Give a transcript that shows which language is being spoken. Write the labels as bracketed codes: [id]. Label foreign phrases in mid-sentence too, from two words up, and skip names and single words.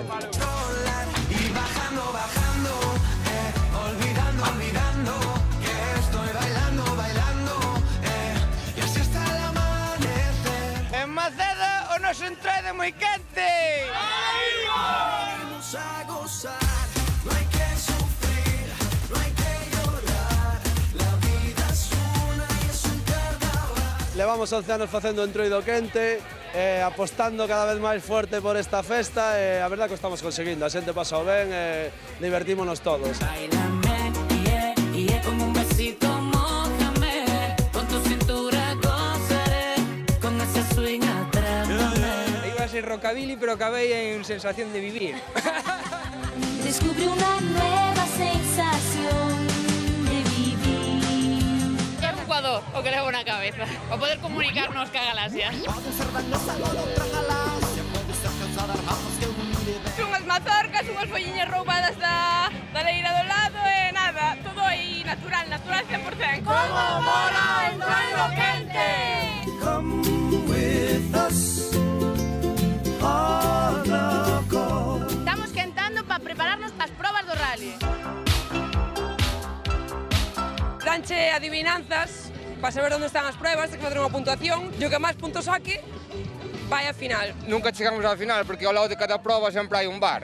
[es] Y bajando, bajando, olvidando, olvidando, que estoy bailando, bailando, y así hasta el amanecer. [gl] En Maceda o noso entrada moi quente. [es] Vamos a gozar, no hay que sufrir, no hay que llorar, la vida es una y es un carnaval. [gl] Levamos 11 anos facendo Entroido Quente, apostando cada vez máis forte por esta festa, e a verdade que o estamos conseguindo, a xente pasou ben, divertímonos todos. [es] Báilame, como un besito, mójame, con tu cintura gozaré, con ese swing atrápame. [gl] Iba a ser rockabilly, pero acabei en sensación de vivir. [es] Descubrí una nueva sensación de vivir. [gl] É un jugador o que levo na cabeza, para poder comunicarnos ca galaxia. Unhas mazorcas, unhas folliñas roubadas da leira do lado e nada, todo aí natural, natural 100%. Como mola Entroido Quente! [en] Come with us, [es] all loco. [gl] Estamos quentando para prepararnos para as probas do rally. Danche adivinanzas para saber onde están as pruebas, hai que facer unha puntuación, e o que máis puntos saque vai a final. Nunca chegamos á final porque ao lado de cada proba sempre hai un bar.